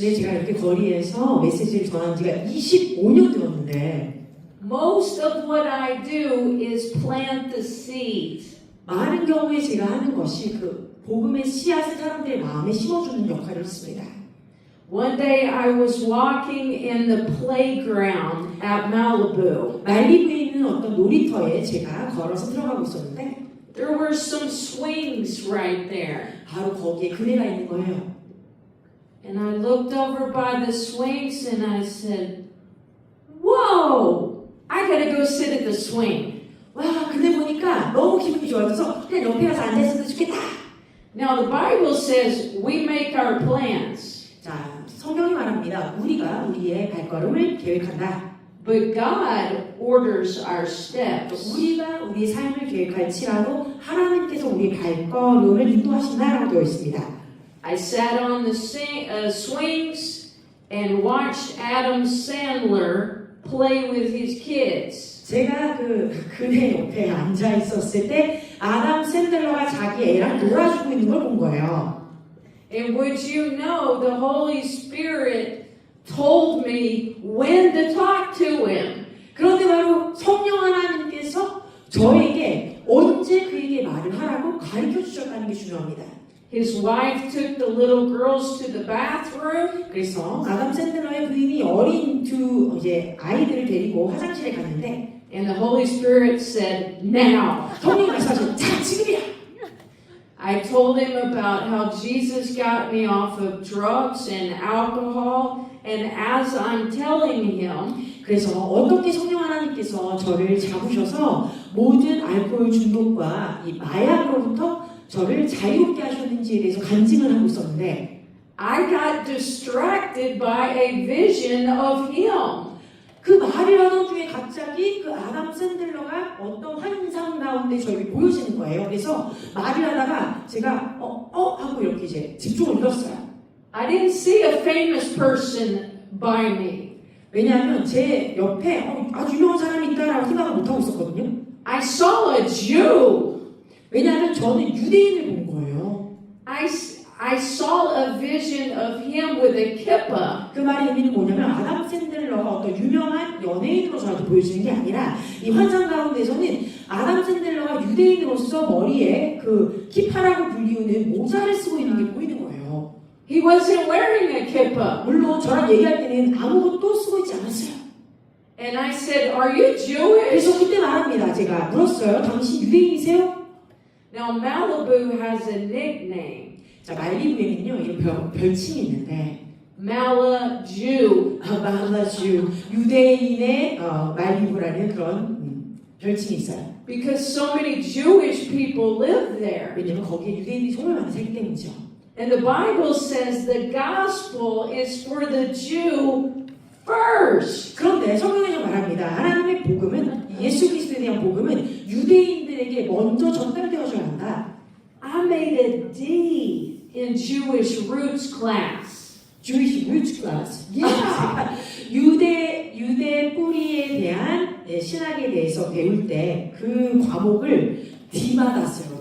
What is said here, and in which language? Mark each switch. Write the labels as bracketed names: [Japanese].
[Korean] 네, 제가 이렇게 거리에서 메시지를 전한 지가 25년 되었는데 [English] Most of what I do is plant the seed. [Korean] 많은 경우에 제가 하는 것이 그 복음의 씨앗을 사람들의 마음에 심어주는 역할을 했습니다. [English] One day I was walking in the playground at Malibu. [Korean] 말리부에 있는 어떤 놀이터에 제가 걸어서 들어가고 있었는데 [English] There were some swings right there. [Korean] 바로 거기에 그네가 있는 거예요. [English] And I looked over by the swings and I said, Whoa! I gotta go sit at the swing. [Korean] 와, 그네 보니까 너무 기분이 좋아져서 그냥 옆에 가서 앉아있어도 좋겠다. [English] Now the Bible says we make our plans, [Korean] 자, 성경이 말합니다. 우리가 우리의 발걸음을 계획한다. [English] but God orders our steps. [Korean] 우리가 우리의 삶을 계획할지라도 하나님께서 우리의 발걸음을 인도하신다라고 되어 있습니다. [English] I sat on the swings and watched Adam Sandler play with his kids. [Korean] 제가 그네 옆에 앉아 있었을 때 아담 샌들러가 자기 애랑 놀아주고 있는 걸 본 거예요. [English] And would you know the Holy Spirit told me when to talk to him. [Korean] 그런데 바로 성령 하나님께서 저에게 언제 그에게 말을 하라고 가르쳐 주셨다는 게 중요합니다. [English] His wife took the little girls to the bathroom. [Korean] 그래서 아담 샌들러의 부인이 어린 두 이제 아이들을 데리고 화장실에 갔는데 [English] And the Holy Spirit said, now. [Korean] 성령이 말씀하셨죠. 자, 지금이야. [English] I told him about how Jesus got me off of drugs and alcohol. And as I'm telling him, [Korean] 그래서 어떻게 성령 하나님께서 저를 잡으셔서 모든 알코올 중독과 이 마약으로부터 저를 자유롭게 하셨는지에 대해서 간증을 하고 있었는데 [English] I got distracted by a vision of him. [Korean] 그 말을 하던 중에 갑자기 그 아담 샌들러가 어떤 환상 가운데 저에게 보여지는 거예요. 그래서 말을 하다가 제가 하고 이렇게 이제 집중을 잃었어요. [English] I didn't see a famous person by me. [Korean] 왜냐하면 제 옆에 아주 유명한 사람이 있다라고 생각을 못하고 있었거든요. [English] I saw a Jew. [Korean] 왜냐하면 저는 유대인을 본 거예요. [English] I saw a vision of him with a kippah. [Korean] 그 말의 의미는 뭐냐면 아담 샌들러가 어떤 유명한 연예인으로 저한테 보여지는 게 아니라 이 환상 가운데서는 아담 샌들러가 유대인으로서 머리에 그 키파라고 불리우는 모자를 쓰고 있는 게 보이는 거예요. [English] He wasn't wearing a kippah. [Korean] 물론 저랑 얘기할 때는 아무것도 쓰고 있지 않았어요. [English] And I said, are you Jewish? [Korean] 그래서 그때 말합니다. 제가 물었어요. 당신 유대인이세요? [English] Now Malibu has a nickname. [Korean] 자, 말리부에는요 이런 별칭이 있는데 [English] Malaju. [Korean] 말라주 유대인의 말리부라는 그런 별칭이 있어요. [English] Because so many Jewish people live there. [Korean] 왜냐면 거기에 유대인들이 정말 많이 살기 때문이죠. [English] And the Bible says the gospel is for the Jew first. [Korean] 그런데 성경에서 말합니다. 하나님의 복음은 예수 그리스도에 대한 복음은 유대인들에게 먼저 전달되어져야 한다. [English] I made a D in Jewish roots class. Jewish roots class. [Korean] 유대 뿌리에 대한 신학에 대해서 배울 때 그 과목을 D받았어요.